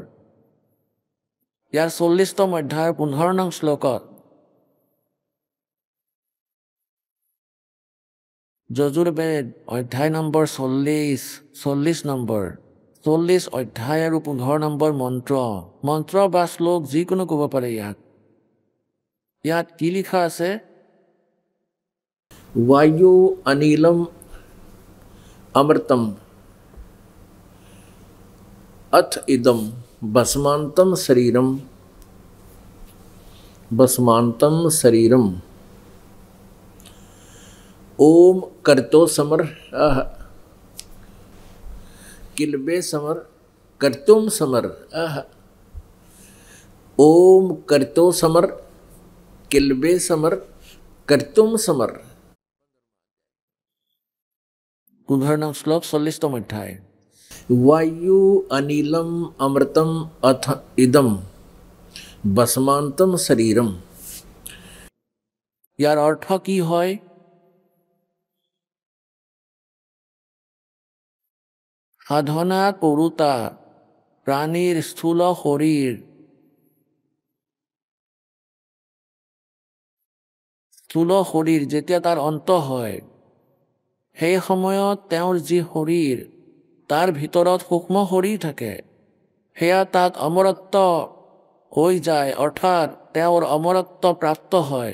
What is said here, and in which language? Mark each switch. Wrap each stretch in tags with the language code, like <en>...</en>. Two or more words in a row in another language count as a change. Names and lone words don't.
<as>ইয়াৰ 40তম অধ্যায়ৰ 15 নং শ্লোকত যজুৰ্বেদ অধ্যায় নম্বৰ 40 নম্বৰ 40 অধ্যায় আৰু 15 নম্বৰ মন্ত্ৰ বা শ্লোক যিকোনো ক'ব পাৰে। ইয়াত কি লিখা আছে?</as> <sa>वायु अनिलम अमृतम अथ इदम भस्मांतम शरीरम ओम कर्तो समर किलबे समर कर्तुम समर ओम कर्तो समर किलबे समर कर्तुम समर।</sa> <as>15 নং শ্লোক 40তম অধ্যায়।</as> <sa>वायु अनिलम अमृतम अथ इदम भस्मांतम शरीरम।</sa> <as>ইয়াৰ অৰ্থ কি হয়? সাধনা কৰোঁতা প্ৰাণীৰ স্থূল শৰীৰ যেতিয়া তাৰ অন্ত হয়, সেই সময়ত তেওঁৰ যি শৰীৰ, তাৰ ভিতৰত সূক্ষ্ম শৰীৰ থাকে, সেয়া তাত অমৰত্ব হৈ যায়, অৰ্থাৎ তেওঁৰ অমৰত্ব প্ৰাপ্ত হয়।</as>